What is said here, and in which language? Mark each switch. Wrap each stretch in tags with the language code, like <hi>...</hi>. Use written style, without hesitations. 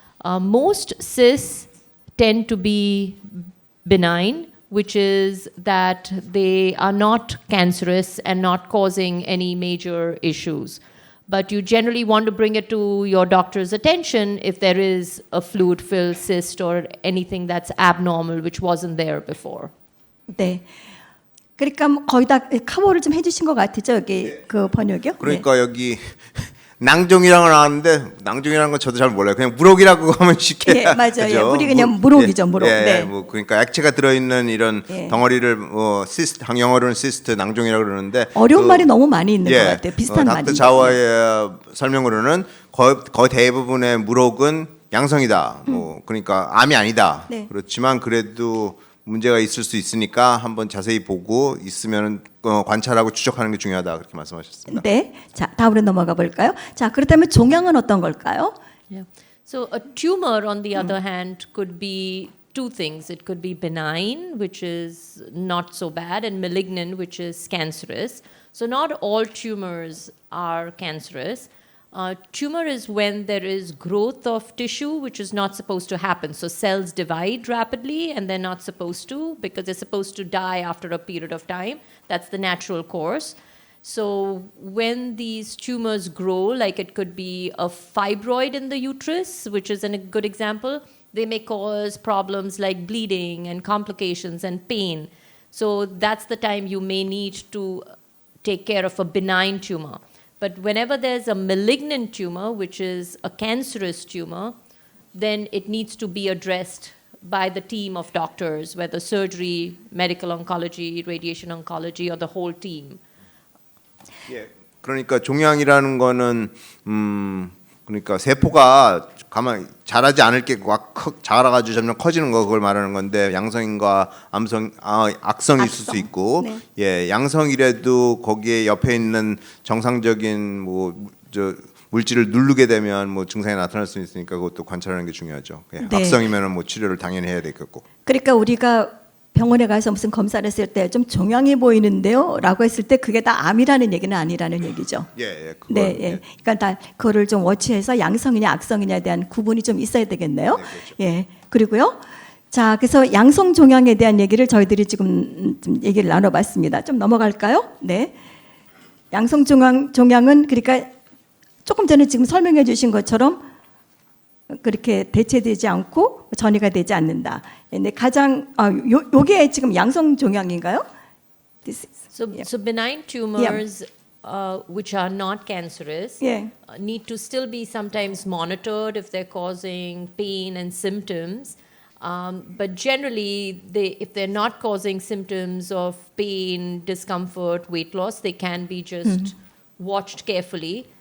<en>Most cysts tend to be benign, which is that they are not cancerous and not causing any major issues. But you generally want to bring it to your doctor's attention if there is a fluid-filled cyst or anything that's abnormal which wasn't there before.</en> <ko>네. 그러니까 뭐 거의 다 커버를 좀 해주신 것 같죠, 여기 그 번역이요? 그러니까 여기 낭종이라는 거 나왔는데 낭종이라는 건 저도 잘 몰라요. 그냥 물혹이라고 하면 쉽게 예, 맞아요. 하죠. 예, 우리 그냥 물혹이죠, 물혹. 예, 네. 뭐 그러니까 액체가 들어있는 이런 예. 덩어리를 시스트, 영어로는 시스트 낭종이라고 그러는데 어려운 말이 너무 많이 있는 것 같아요. 비슷한 말이. 닥터 자와의 설명으로는 거의 대부분의 물혹은 양성이다. 뭐 그러니까 암이 아니다. 네. 그렇지만 그래도 문제가 있을 수 있으니까 한번 자세히 보고 있으면 관찰하고 추적하는 게 중요하다 그렇게 말씀하셨습니다. 네, 자 다음으로 넘어가 볼까요? 자 그렇다면 종양은 어떤 걸까요?</ko> <en>Yeah. So a tumor, on the other hand, could be two things. It could be benign, which is not so bad, and malignant, which is cancerous. So not all tumors are cancerous. Tumor is when there is growth of tissue, which is not supposed to happen. So cells divide rapidly, and they're not supposed to, because they're supposed to die after a period of time. That's the natural course. So when these tumors grow, like it could be a fibroid in the uterus, which is a good example, they may cause problems like bleeding and complications and pain. So that's the time you may need to take care of a benign tumor. But whenever there's a malignant tumor, which is a cancerous tumor, then it needs to be addressed by the team of doctors, whether surgery, medical oncology, radiation oncology, or the whole team.</en> <ko>예, 그러니까 종양이라는 거는 그러니까 세포가 가만 자라지 않을 게 막 자라가지고 점점 커지는 거 그걸 말하는 건데 양성인과 악성이 있을 수 있고 네. 예 양성이라도 거기에 옆에 있는 정상적인 물질을 누르게 되면 뭐 증상이 나타날 수 있으니까 그것도 관찰하는 게 중요하죠. 예, 네. 악성이면은 뭐 치료를 당연히 해야 되겠고. 그러니까 우리가 병원에 가서 무슨 검사를 했을 때 좀 종양이 보이는데요, 라고 했을 때 그게 다 암이라는 얘기는 아니라는 얘기죠. 예, 그거. 네, 예. 그러니까 다 그거를 좀 워치해서 양성이냐 악성이냐에 대한 구분이 좀 있어야 되겠네요. 네, 그렇죠. 예. 그리고요. 자, 그래서 양성 종양에 대한 얘기를 저희들이 지금 좀 얘기를 나눠봤습니다. 좀 넘어갈까요? 네. 양성 종양은 그러니까 조금 전에 지금 설명해 주신 것처럼 그렇게 대체되지 않고 전이가 되지 않는다. 근데 가장 요게 지금 양성 종양인가요?</ko> <en>So benign tumors, which are not cancerous, Yeah. need to still be sometimes monitored if they're causing pain and symptoms. But generally, if they're not causing symptoms of pain, discomfort, weight loss, they can be just watched carefully.</en>